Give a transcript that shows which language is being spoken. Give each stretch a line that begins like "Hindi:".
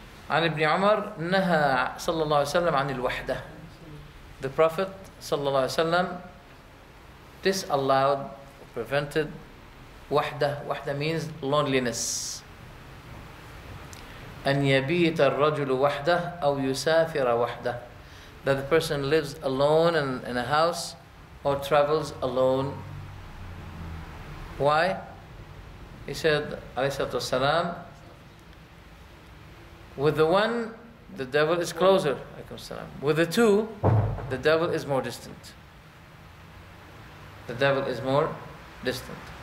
Arabic: عن ابن عمر نهى صلى الله عليه وسلم عن الوحدة.
English: The Prophet
Arabic: صلى الله عليه وسلم
English: disallowed, prevented وحدة. وحدة means loneliness.
Arabic: أن يبيت الرجل وحده أو يسافر وحده.
English: That the person lives alone in a house or travels alone. Why? He said,
Arabic: عليه الصلاة والسلام,
English: with the one, the devil is closer. With the two, the devil is more distant. The devil is more distant.